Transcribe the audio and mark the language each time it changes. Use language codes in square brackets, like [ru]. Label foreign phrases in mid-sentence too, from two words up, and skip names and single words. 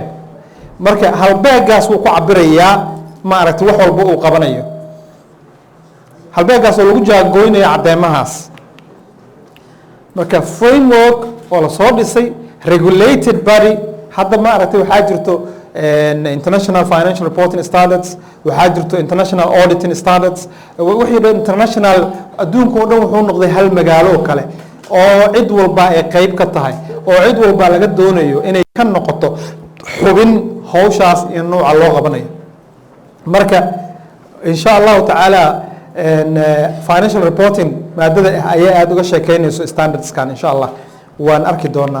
[so] marka halbeegaas wuu ku cabirayaa maaragtay wax walba uu qabanayo. halbeegaas oo lagu jaangooynayo cadeymahaas. marka framework oo la soo dhisay, [en] regulated body, [so] hadda maaragtay waxaa jirto [en] international financial reporting standards, [so] waxaa jirto [en] international auditing standards, [so] wixii dhan international adduunka oo dhan wuxuu noqday hal magaalo oo kale oo cid walba ay qayb ka tahay, oo cid walba laga doonayo inay ka noqoto xubin hawshaas iyo nooca loo qabanayo. marka [ar] insha allahu tacaala [en] financial reporting [so] maadada ayaa aada uga sheekeynayso standardskan, [ar] insha allah [so] waan arki doonaa.